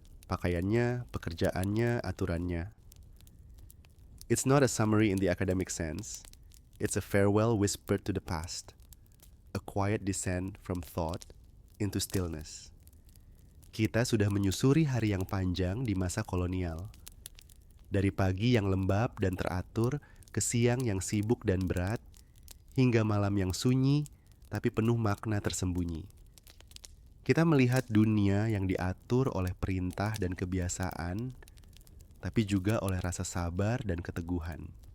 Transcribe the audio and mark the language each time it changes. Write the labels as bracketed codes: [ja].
[id] Pakaiannya, pekerjaannya, aturannya. [en] It's not a summary in the academic sense. It's a farewell whispered to the past. A quiet descent from thought into stillness. [id] Kita sudah menyusuri hari yang panjang di masa kolonial. Dari pagi yang lembab dan teratur ke siang yang sibuk dan berat, hingga malam yang sunyi tapi penuh makna tersembunyi. Kita melihat dunia yang diatur oleh perintah dan kebiasaan, tapi juga oleh rasa sabar dan keteguhan.